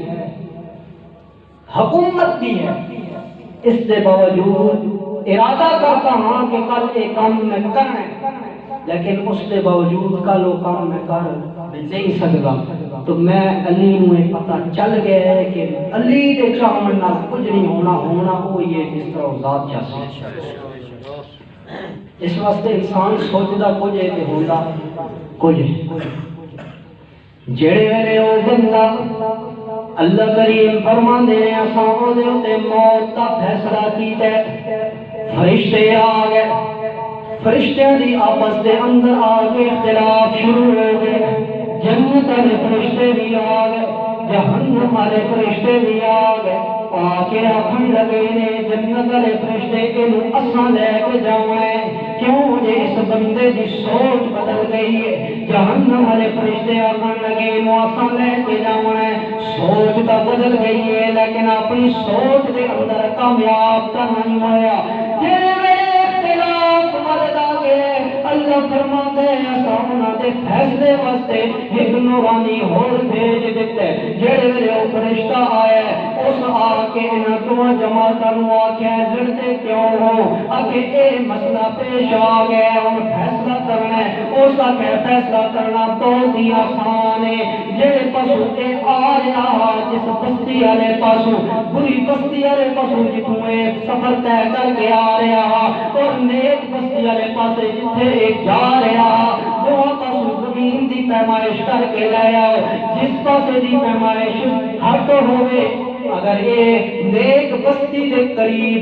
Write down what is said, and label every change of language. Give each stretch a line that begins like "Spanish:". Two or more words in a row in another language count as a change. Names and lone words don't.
Urdu: حکومت بھی ہے اس کے باوجود ارادہ کرتا ہاں کہ کل ایک کام میں کرنا ہے لیکن اس کے باوجود کل وہ کام میں کر نہیں سکتا تو میں علی نو یہ پتہ چل گیا ہے کہ
Punjabi: علی دے چاہن نال کچھ نہیں ہونا
Urdu: وہ یہ جس طرح ذات چاہتا اس واسطے
Punjabi: انسان سوچدا کچھ ہے کہ ہوندا کچھ جڑے ویلے او بندہ اللہ کریم فرماندے نے اساں او دے تے موت دا فیصلہ کیتا فرشتے آ گئے فرشتیاں دی آپس دے اندر آ کے اختلاف شروع ہو گئے جنت والے فرشتے بھی آ گئے جہنم والے فرشتے بھی آ گئے آ کے آخر لگے نے جنت والے فرشتے اینو اساں لے کے جاویں کیوں جے اس بندے دی سوچ بدل گئی ہے جہنم والے فرشتے آخر لگے اینو اساں لے کے جاویں سوچ تو بدل گئی ہے لیکن اپنی سوچ دے اندر کامیاب تو نہیں ہویا اللہ
Urdu: فرماتے ہیں
Punjabi: اساں انہاں دے فیصلے واسطے ایک نورانی ہور بھیج دیتے جڑے ویلے او فرشتہ آیا اس آ کے انہاں دونوں جماعتاں نوں آکھیا
Urdu: لڑتے کیوں ہو
Punjabi: اگے اے مسئلہ پیش آ گیا ہن فیصلہ کرنا ہے اس کا کہ فیصلہ کرنا بہت ہی آسان ہے جڑے پاسوں اے آ رہا جس بستی والے پاسوں بری بستی والے پاسوں جتوں اے سفر طے کر کے آ رہا اور نیک بستی والے پاسے جتھے اے جا رہا دونوں پاسوں زمین دی پیمائش کر کے لے آؤ جس پاسے دی پیمائش ہٹ ہوئے
Urdu: اگر یہ نیک بستی کے قریب